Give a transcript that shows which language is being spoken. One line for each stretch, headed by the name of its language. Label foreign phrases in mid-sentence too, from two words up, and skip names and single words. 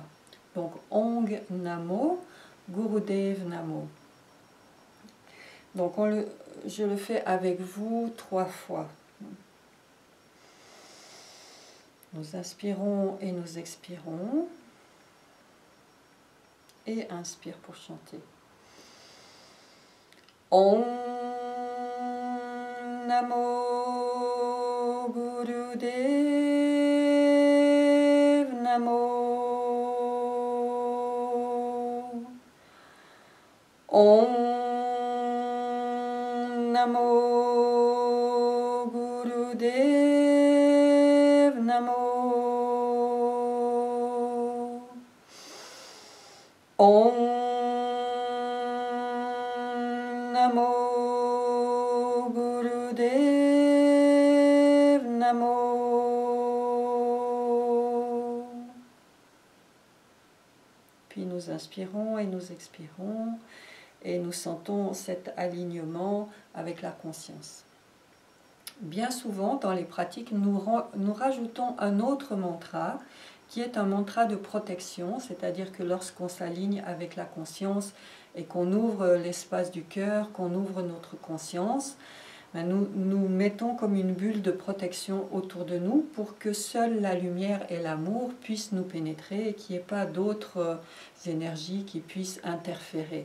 French: Donc
Punjabi: ਓਂਗ ਨਮੋ, ਗੁਰਦੇਵ ਨਮੋ.
French: Donc je le fais avec vous 3 fois. Nous inspirons et nous expirons. Et inspire pour chanter.
Punjabi: ਓਮ ਨਮੋ ਗੁਰਦੇਵ ਨਮੋ. ਓਮ ਨਮੋ ਗੁਰਦੇਵ ਨਮੋ. ਓਮ ਨਮੋ ਗੁਰਦੇਵ ਨਮੋ.
French: Puis nous inspirons et nous expirons. Et nous sentons cet alignement avec la conscience. Bien souvent, dans les pratiques, nous rajoutons un autre mantra qui est un mantra de protection, c'est-à-dire que lorsqu'on s'aligne avec la conscience et qu'on ouvre l'espace du cœur, qu'on ouvre notre conscience, nous mettons comme une bulle de protection autour de nous pour que seule la lumière et l'amour puissent nous pénétrer et qu'il n'y ait pas d'autres énergies qui puissent interférer.